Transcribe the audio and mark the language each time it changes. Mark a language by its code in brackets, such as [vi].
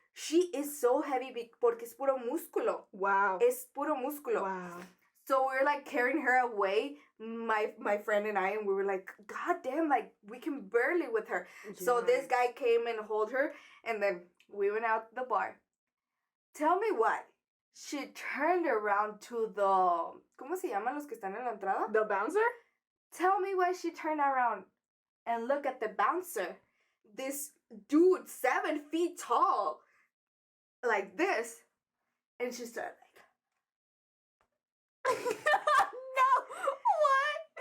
[en] She is so heavy [es] porque es puro músculo. Wow. Es puro músculo. Wow. [en] So we were like carrying her away, my friend and I, and we were like, God damn, like we can barely with her. Yes. So this guy came and hold her, and then we went out the bar. Tell me why. She turned around to the, [es] ¿cómo se llaman los que están en la entrada? [en] The bouncer? Tell me why she turned around. and look at the bouncer. This dude, 7 feet tall, like this. And she started like, No, what?